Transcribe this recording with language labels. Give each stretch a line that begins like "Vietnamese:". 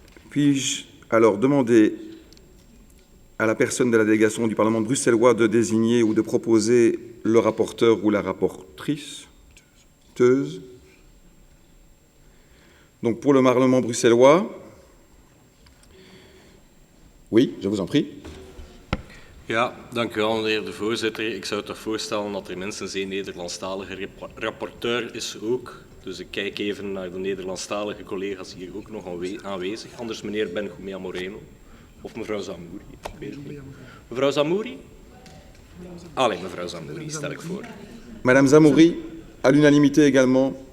French: Puis-je alors demander à la personne de la délégation du Parlement bruxellois de désigner ou de proposer le rapporteur ou la rapportrice? Donc pour le Parlement bruxellois, oui, je vous en prie.
Dutch: Ja, dank u wel, meneer de voorzitter. Ik zou toch voorstellen dat er minstens één Nederlandstalige rapporteur is ook. Dus ik kijk even naar de Nederlandstalige collega's hier ook nog aanwezig. Anders meneer Benjumea Moreno of mevrouw Zamouri. Mevrouw Zamouri? Allez, mevrouw Zamouri, stel ik voor.
French: Madame Zamouri, à l'unanimité également.